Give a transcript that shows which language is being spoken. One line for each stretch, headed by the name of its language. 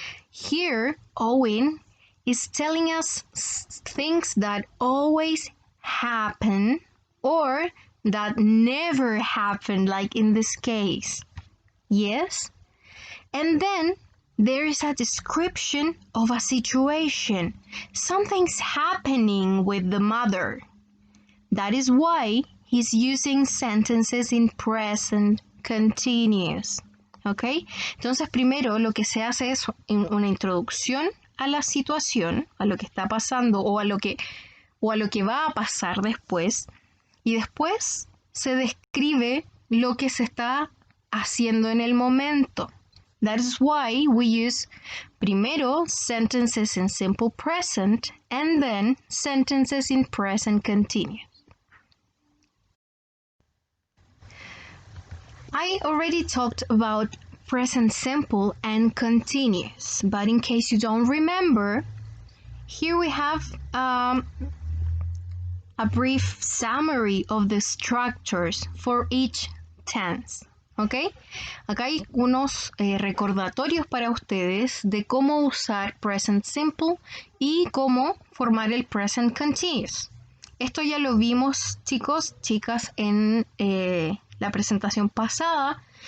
English: Here, Owen is telling us things that always happen or that never happen, like in this case. Yes? And then there is a description of a situation. Something's happening with the mother. That is why he's using sentences in present continuous.
Spanish: ¿Ok? Entonces, primero lo que se hace es una introducción a la situación, a lo que está pasando o a lo que va a pasar después, y después se describe lo que se está haciendo en el momento.
English: That is why we use
Spanish: primero
English: sentences in simple present and then sentences in present continuous. I already talked about present simple and continuous, but in case you don't remember, here we have a brief summary of the structures for each tense.
Spanish: ¿Ok? Acá hay unos recordatorios para ustedes de cómo usar present simple y cómo formar el present continuous. Esto ya lo vimos, chicos, chicas, en la presentación pasada.